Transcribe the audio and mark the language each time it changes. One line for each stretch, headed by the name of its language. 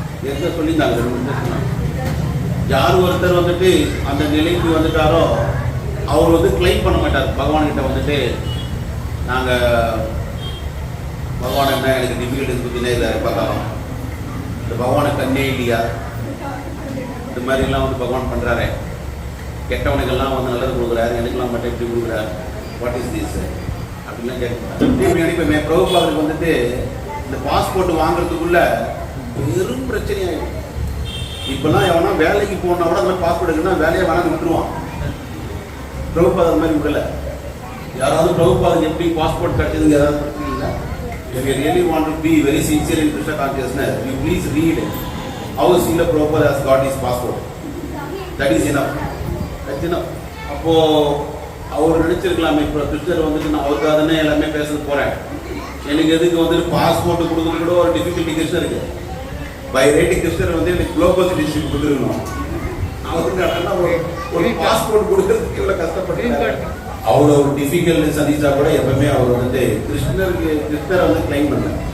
Tamil: எந்த சொல்லியிருந்தாங்க, யார் ஒருத்தர் வந்துட்டு அந்த நிலைக்கு வந்துட்டாரோ அவர் வந்து கிளைம் பண்ண மாட்டார் பகவான்கிட்ட வந்துட்டு, நாங்கள் பகவான் என்ன எனக்கு டிஃபிகல்ட்டிஸ் பற்றினே இல்லை பார்த்தாலும், இந்த பகவானை கண்ணே இல்லையா, இந்த மாதிரிலாம் வந்து பகவான் பண்ணுறாரு, கெட்டவனுக்கெல்லாம் வந்து நல்லது கொடுக்குறாரு, எனக்குலாம் மட்டும் எப்படி கொடுக்குறாரு,
English: what is this
Tamil: அப்படின்லாம் கேட்குறாரு. இப்படி அனுப்பிமே பிரபுபாதருக்கு வந்துட்டு இந்த பாஸ்போர்ட் வாங்குறதுக்குள்ள பெரும் பிரச்சனையாயிடும். இப்பெல்லாம் எவனா வேலைக்கு போனா கூட அந்த பாஸ்போர்ட் இருக்குன்னா வேலையை வேணாம் விட்டுருவான். பிரபுபாத அந்த மாதிரி விடல. யாராவது பிரபுபாதம் எப்படி பாஸ்போர்ட் கிடைச்சதுங்க யாராவது படிச்சீங்களா?
English: If you really want to be very sincere in Krishna consciousness, you please read how Srila Prabhupada has got his passport. That is enough. That's enough.
Tamil: அப்போ அவர் நினைச்சிருக்கலாமே, இப்போ கிருஷ்ணர் வந்துட்டு நான் அவருக்காக தானே எல்லாமே பேச போறேன், எனக்கு எதுக்கு வந்துட்டு பாஸ்போர்ட் கொடுக்குறது கூட ஒரு டிஃபிகல்ட்டி கிருஷ்ணருக்கு. பை ரைட்டிங் கிருஷ்ணர் வந்து எனக்கு குளோபல் சிட்டிசன்ஷிப் கொடுத்துருக்கணும். அவருக்கு ஒரு பாஸ்போர்ட் கொடுக்கறதுக்கு இவ்வளோ கஷ்டப்பட்டு அவ்வளோ ஒரு டிஃபிகல்ட் சந்திச்சா கூட எப்பவுமே அவர் வந்துட்டு கிருஷ்ணரை வந்து கிளைம் பண்ணல.